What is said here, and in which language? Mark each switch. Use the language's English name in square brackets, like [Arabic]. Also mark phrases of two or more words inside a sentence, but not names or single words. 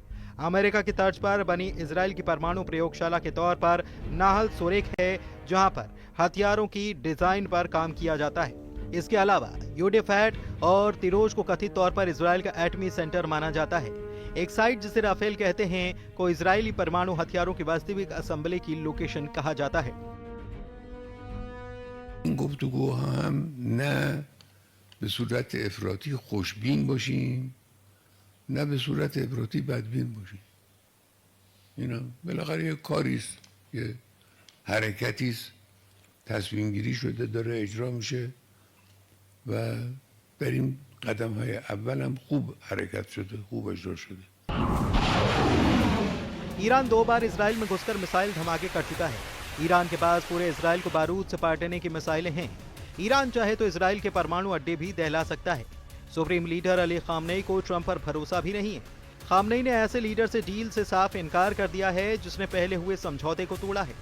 [Hindi] अमेरिका की तर्ज पर बनी इजराइल की परमाणु प्रयोगशाला के तौर पर नाहल सोरेख है, जहां पर हथियारों की डिजाइन पर काम किया जाता है। इसके अलावा यूडेफैट और तिरोज को कथित तौर पर इजराइल का एटमी सेंटर माना जाता है। एक साइट जिसे राफेल कहते हैं को इजरायली परमाणु हथियारों की वास्तविक असेंबली की लोकेशन कहा जाता है। [Persian] این گفتگو هم نه به صورت افراطی خوشبین باشیم نه به صورت افراطی بدبین باشیم. اینا بالاخره یه کاریست، یه حرکتیست، تصمیم گیری شده داره اجرا میشه و در این قدم های اول هم خوب حرکت شده، خوب اجرا شده. [Hindi] ईरान 2 बार इजराइल में घुसकर मिसाइल धमाके कर चुका है। ईरान के पास पूरे इजराइल को बारूद से पाटने की मिसाइलें हैं। ईरान चाहे तो इजराइल के परमाणु अड्डे भी दहला सकता है। [English] supreme leader [Hindi] अली खामनेई को ट्रंप पर भरोसा भी नहीं है। खामनेई ने ऐसे लीडर से डील से साफ इनकार कर दिया है जिसने पहले हुए समझौते को तोड़ा है।